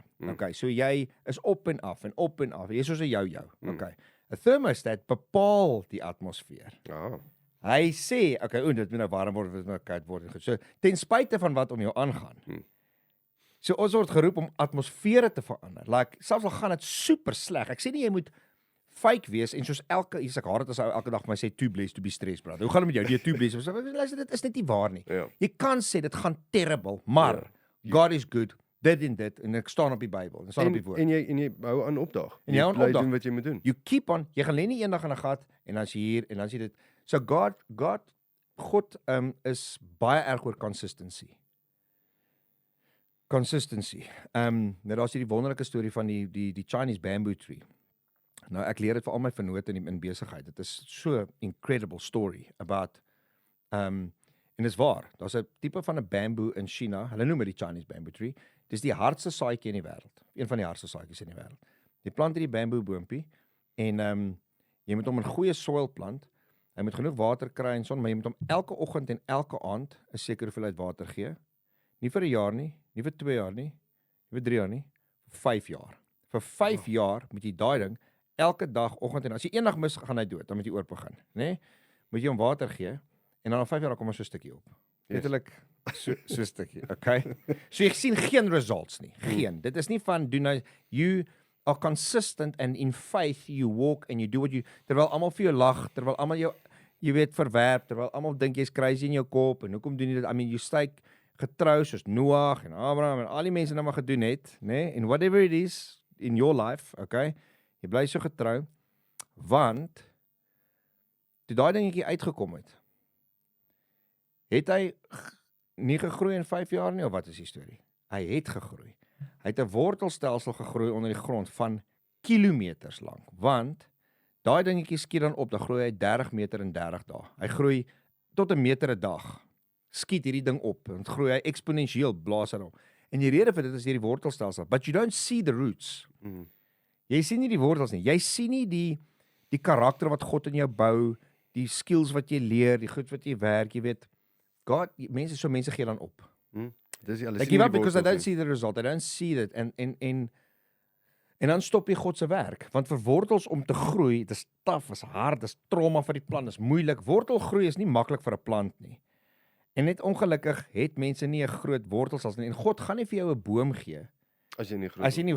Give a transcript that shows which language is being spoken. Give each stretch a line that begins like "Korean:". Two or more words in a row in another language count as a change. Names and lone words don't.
Afrikaans: Okay, so jy is op en af, jy is soos 'n jou. Okay. 'n Thermostat bepaal die atmosfeer. Ja. Hy sê, okay, dit moet nou warm word, dit moet nou koud word. So, ten spyte van wat om jou aangaan, So ons word geroep om atmosfere te verander. Like selfs al gaan dit super sleg. Ek sê nie jy moet fake wees en soos hier's ek haat dit as ou elke dag vir my sê
English: too blessed to be stressed, brother.
Afrikaans: Hoe gaan dit met jou? Jy
English: too blessed.
Afrikaans: Luister, dit is net nie waar nie. Ja. Jy kan sê dit gaan terrible, maar
English: God is good.
Afrikaans: Dit en ek staan op die Bybel. En staan op die woord. En jy hou aan opdag. En jy hou aan opdag. Doen wat jy moet doen.
English: You keep on.
Afrikaans: Jy gaan lê nie eendag in 'n gat en dan is jy hier en dan is jy dit. So God is baie erg oor consistency. Nou daar's hierdie wonderlike storie van die Chinese bamboo tree. Nou ek leer dit vir al my vennote in besigheid. Dit is
English: so incredible story about
Afrikaans: en dis waar. Daar's 'n tipe van 'n bamboo in China. Hulle noem dit die Chinese bamboo tree. Dis die hardste saadjie in die wêreld. Een van die hardste saadjies in die wêreld. Jy plant hierdie bamboo boontjie en jy moet hom in goeie soil plant. Hy moet genoeg water kry en son, maar jy moet hom elke oggend en elke aand 'n sekere hoeveelheid water gee. Nie vir 'n jaar nie, nie vir 2 jaar nie vir 3 jaar nie, vir 5 jaar. Vir 5 jaar moet jy daai ding elke dag oggend en as jy eendag mis gaan hy dood, dan moet jy oop begin, né? Moet jy hom water gee en dan na 5 jaar kom so 'n stukkie op. Letterlik so 'n stukkie, okay? So jy sien geen results nie. Geen. Dit is nie van doen
English: you are consistent and in faith you walk and you do what you
Afrikaans: terwyl almal vir jou lag, terwyl almal jou jy weet verwerp, terwyl almal dink jy's crazy in jou kop en hoekom doen jy dit?
English: I mean you stay
Afrikaans: getrou soos Noag en Abraham en al die mense nou maar gedoen het, né?
English: En whatever it is in your life, okay?
Afrikaans: Jy bly so getrou want toe daai dingetjie uitgekom het hy nie gegroei in 5 jaar nie of wat is die storie? Hy het gegroei. Hy het 'n wortelstelsel gegroei onder die grond van kilometers lank, want daai dingetjie skiet dan op, dan groei hy 30 meter in 30 dae. Hy groei tot 'n meter 'n dag. Skiet hierdie ding op en groei hy eksponensieel blaas hy op. En die rede vir dit is hierdie wortelstelsel,
English: but you don't see the roots.
Afrikaans: Jy sien nie die wortels nie. Jy sien nie die karakter wat God in jou bou, die skills wat jy leer, die goed wat jy werk, jy weet. Mense gee dan op. Dis alles.
English: They give up because they don't see the result. They don't see it
Afrikaans: en dan stop jy God se werk, want vir wortels om te groei, dit is taaf, is hard, dis trauma vir die plant, is moeilik. Wortelgroei is nie maklik vir 'n plant nie. En net ongelukkig het mense nie 'n groot wortels as nie. En God gaan nie vir jou 'n boom gee as jy nie